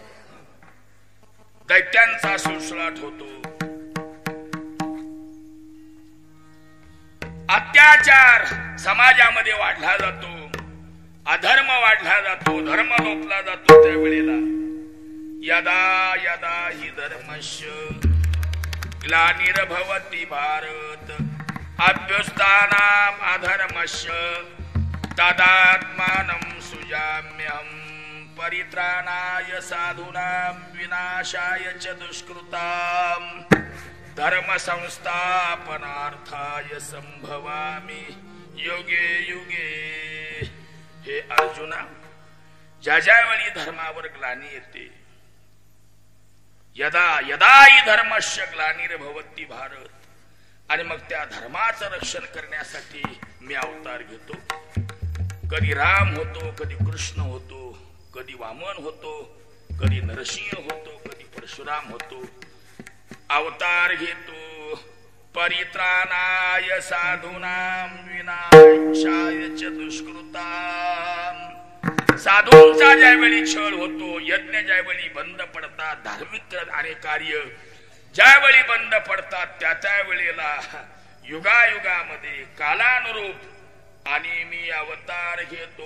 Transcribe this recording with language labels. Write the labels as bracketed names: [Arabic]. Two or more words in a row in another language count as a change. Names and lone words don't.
[Marathi] दैत्यांचा सुळसुळाट होतो, अत्याचार समाजामध्ये वाढला जातो, अधर्म वाढला जातो, धर्म लोपला जातो. [Sanskrit] त्यावेळेला यदा यदा हि धर्मस्य ग्लानिर्भवति भारत अभ्युत्थानाम् अधर्मस्य तदात्मानं सृजाम्यहं परित्राणाय साधूनां विनाशाय च दुष्कृताम्. धर्म संस्थापनार्थाय संभवामी युगे युगे. [Marathi] हे अर्जुना, ज्या ज्यावेळी धर्मावर ग्लानी येते, [Sanskrit] यदा यदा हि धर्मस्य ग्लानिर्भवति भारत, [Marathi] आणि मग त्या धर्माचं रक्षण करण्यासाठी मी अवतार घेतो. कधी राम होतो, कधी कृष्ण होतो, कधी वामन होतो, कधी नरसिंह होतो, कधी परशुराम होतो. अवतार घेतो [Sanskrit] परित्राणाय साधूनां विनाशाय च दुष्कृतां. [Marathi] साधूंचा ज्यावेळी छळ होतो, यज्ञ ज्यावेळी बंद पडतात, धार्मिक आणि कार्य ज्यावेळी बंद पडतात, त्या वेळेला युगायुगामध्ये कालानुरूप आणि मी अवतार घेतो.